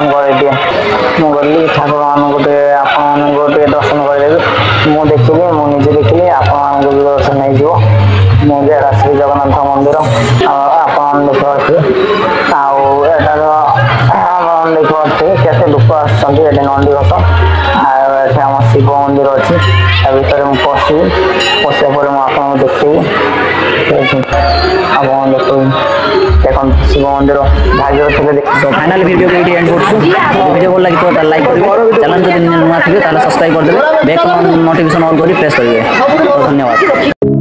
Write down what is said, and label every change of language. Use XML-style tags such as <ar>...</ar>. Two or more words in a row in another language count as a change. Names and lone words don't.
<or>କରିଦିଏ ମୁଁ ଗଲି ଠାକୁରମାନଙ୍କୁ ଟିକେ ଆପଣମାନଙ୍କୁ ଟିକେ ଦର୍ଶନ କରିଦେବି ମୁଁ ଦେଖିଲି ମୁଁ ନିଜେ ଦେଖିଲି ଆପଣମାନଙ୍କୁ ବି ଦର୍ଶନ ହେଇଯିବ ମୁଁ ବି ଏଇଟା ଶ୍ରୀ ଜଗନ୍ନାଥ ମନ୍ଦିର ଆପଣମାନେ ଦେଖିପାରୁଥିବେ ଆଉ ଏଟାର ଆପଣ ଦେଖିପାରୁଥିବେ କେତେ ଲୋକ ଆସୁଛନ୍ତି ଏଠି ନନ୍ଦିଘୋଷ ଆଉ ଏଠି ଆମ ଶିବ ମନ୍ଦିର ଅଛି ତା ଭିତରେ ମୁଁ ପଶିବା ପରେ ମୁଁ ଆପଣଙ୍କୁ ଦେଖେଇବି ଆପଣ ଦେଖନ୍ତୁ ଶିବ ମନ୍ଦିର ଭାଗ୍ୟ ଥିଲେ ଫାଇନାଲ ଭିଡିଓ କୋ ୟେ ଏଣ୍ଡ କରୁଛୁ ଭିଡିଓ ଭଲ ଲାଗି ତ ଲାଇକ କରିବେ ଚ୍ୟାନେଲ ଯଦି ନୂଆ ଥିବେ ତାହେଲେ ସବସ୍କ୍ରାଇବ କରି ଦେବେ ବେଲ ନୋଟିଫିକେସନ ଅନ କରି ପ୍ରେସ କରିବେ ଧନ୍ୟବାଦ।</or>